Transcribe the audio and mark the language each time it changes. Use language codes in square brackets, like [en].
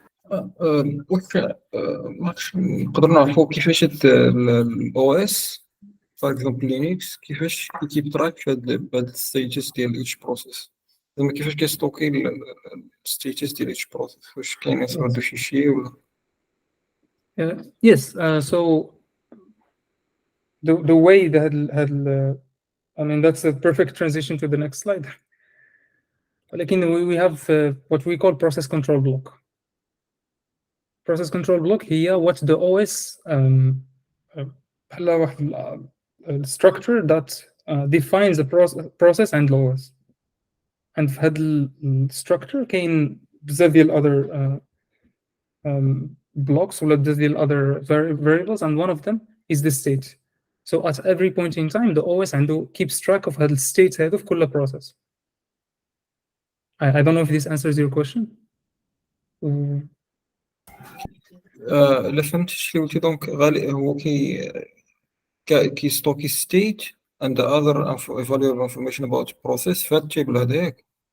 [ar] واش نقدر نعرفوا كيفاش الاو اس فور اكزومبل لينكس كيفاش كيب تراك في هاد الستيتس ديال ايتش بروسيس، زعما كيفاش كيستوكي الستيتس ديال ايتش بروسيس، واش كاين يصاوبوا شي شيء ولا؟ [en] Yes, so the way that I mean that's a perfect transition to the next slide. ولكن we have what we call process control block. Process control block هي what the OS [ar] بحال واحد [en] structure that defines the process and OS. And في هاد structure [ar] كاين بزاف ديال [en] other blocks [ar] ولا بزاف ديال [en] other variables, and one of them is the state. So at every point in time the OS عنده keeps track of [ar] هاد الستيت هادو في كل [en] process. I don't know if this answers your question. [ar] لا فهمت شنو قلتي. دونك غالي هو كيستوكي ستيت [en] and the other valuable information about process [ar] في هاد التيبل هذاك.